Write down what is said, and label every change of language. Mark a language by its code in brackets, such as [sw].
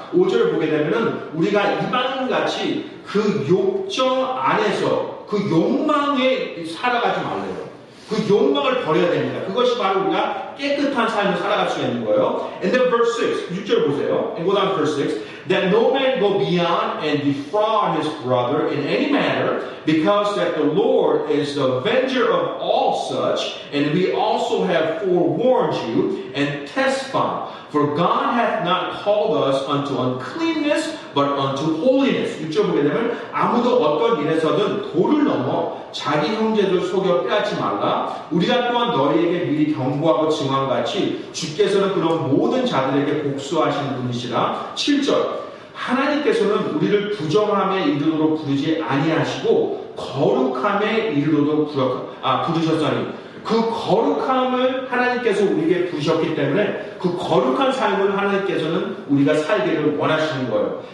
[ko] 5절을 보게 되면은 우리가 이방인같이 그 욕정 안에서 그 욕망에 살아가지 말래요. 그 욕망을 버려야 됩니다. 그것이 바로 우리가 깨끗한 삶을 살아갈 수 있는 거예요. [en] And then verse 6, [ko] 6절 보세요. [en] And go down to verse 6. That no man go beyond and defraud his brother in any manner, because that the Lord is the avenger of all such, and we also have forewarned you and testified. For God hath not called us unto uncleanness, but unto holiness. [ko] 6절 보게 되면 아무도 어떤 일에서든 도를 넘어 자기 형제를 속여 빼앗지 말라. 우리가 또한 너희에게 미리 경고하고 증언한 같이 주께서는 그런 모든 자들에게 복수하시는 분이시라. 7절 하나님께서는 우리를 부정함에 이르도록 부르지 아니하시고 거룩함에 이르도록 부르셨으니 그 거룩함을 하나님께서 우리에게 부으셨기 때문에 그 거룩한 삶을 하나님께서는 우리가 살기를 원하시는 거예요.